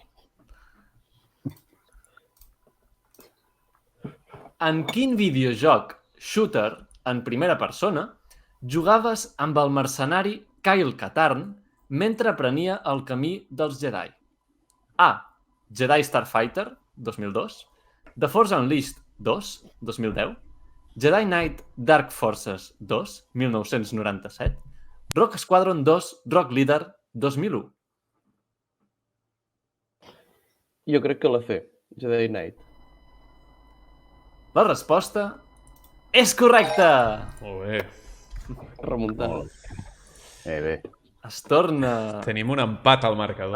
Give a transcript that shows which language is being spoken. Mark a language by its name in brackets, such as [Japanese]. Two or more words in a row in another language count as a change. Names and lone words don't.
[Catalan] En quin videojoc shooter en primera persona jugaves amb el mercenari Kyle Katarn mentre prenia el camí dels Jedi? A. Jedi Starfighter, 2002. The Force Unleashed 2, 2010. Jedi Knight Dark Forces 2, 1997. Rock Squadron 2, Rock Leader, 2001. Jo crec que la C, Jedi Knight. La resposta és correcta! Molt bé. Remuntant. Bé. Es torna Tenim un empat al marcador.